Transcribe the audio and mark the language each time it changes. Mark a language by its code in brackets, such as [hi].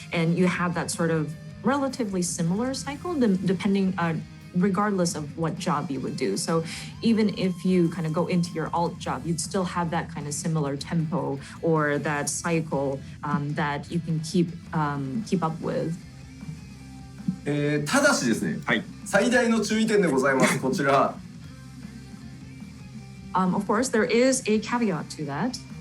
[en] And you have that sort of relatively similar cycle depending regardless of what job you would do. So even if you kind of go into your alt job, you'd still have that kind of similar tempo or that cycle that you can keep up with. [ja] ただしですね、最大の注意点でございます。こちら。 [en] Of course, there is a caveat to that.